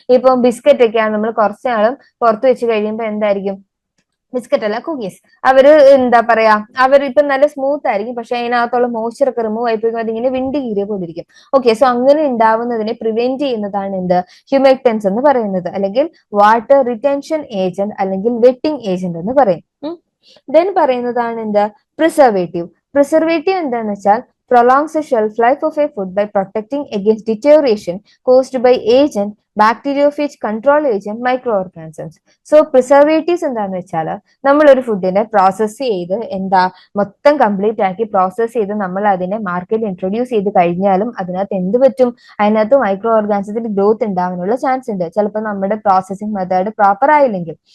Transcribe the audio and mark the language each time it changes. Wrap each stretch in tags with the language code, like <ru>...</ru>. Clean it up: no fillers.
<ml>ഇപ്പം ബിസ്ക്കറ്റ് ഒക്കെയാണ് നമ്മൾ കുറച്ച് നാളും പുറത്ത് വെച്ച് കഴിയുമ്പോൾ എന്തായിരിക്കും, ബിസ്ക്കറ്റ് അല്ല കുക്കീസ്, അവര് എന്താ പറയാ, അവർ ഇപ്പൊ നല്ല സ്മൂത്ത് ആയിരിക്കും, പക്ഷെ അതിനകത്തുള്ള മോയ്സ്ചർ ഒക്കെ റിമൂവ് ആയിപ്പോയി അതിങ്ങനെ വിണ്ട് കീറിയ പോലെ ഇരിക്കും. ഓക്കെ, സോ അങ്ങനെ ഉണ്ടാവുന്നതിനെ പ്രിവെന്റ് ചെയ്യുന്നതാണ് എന്ത്, ഹ്യൂമക്ടൻസ് എന്ന് പറയുന്നത്, അല്ലെങ്കിൽ വാട്ടർ റിറ്റൻഷൻ ഏജന്റ് അല്ലെങ്കിൽ വെറ്റിംഗ് ഏജന്റ് എന്ന് പറയും. ദെൻ പറയുന്നതാണ് എന്ത്, പ്രിസർവേറ്റീവ്. പ്രിസർവേറ്റീവ് എന്താന്ന് വെച്ചാൽ</ml> <en>prolongs the shelf life of a food by protecting against deterioration caused by agent, bacteriophage, control agent, micro organisms.</en> <ml>So preservatives എന്താന്ന് വെച്ചാൽ നമ്മൾ ഒരു ഫുഡിനെ പ്രോസസ് ചെയ്ത് മൊത്തം കംപ്ലീറ്റ് ആക്കി പ്രോസസ് ചെയ്ത് നമ്മൾ അതിനെ മാർക്കറ്റിൽ ഇൻട്രൊഡ്യൂസ് ചെയ്ത് കഴിഞ്ഞാലും അതിനകത്ത് എന്ത് പറ്റും, അതിനകത്ത് മൈക്രോ ഓർഗാനിസത്തിന്റെ ഗ്രോത്ത് ഉണ്ടാവാനുള്ള ചാൻസ് ഉണ്ട്, ചിലപ്പോൾ നമ്മുടെ പ്രോസസിങ് മെത്തേഡ് പ്രോപ്പർ ആയില്ലെങ്കിൽ.</ml>